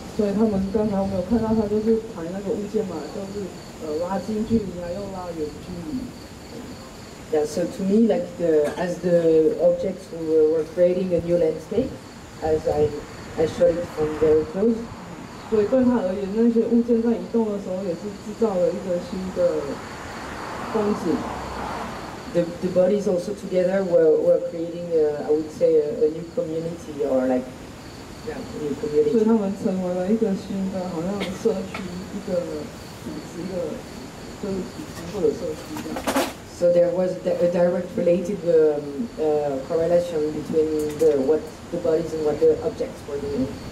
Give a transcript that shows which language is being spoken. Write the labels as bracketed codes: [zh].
[zh] 所以他们刚才我们有看到，他就是抬那个物件嘛，就是拉近距离啊，又拉远距离。 [en] Yeah, so to me, like as the objects were creating a new landscape, as I showed it from very close. [zh] 所以对他而言，那些物件在移动的时候，也是制造了一个新的风景。 [en] The bodies also together were creating, I would say, a new community or like, yeah, a new community. [zh] 所以他们成为了一个新的，好像社区，一个组织，一个就是组织或者社区这样。 [en] So there was a direct related correlation between what the bodies and what the objects were doing.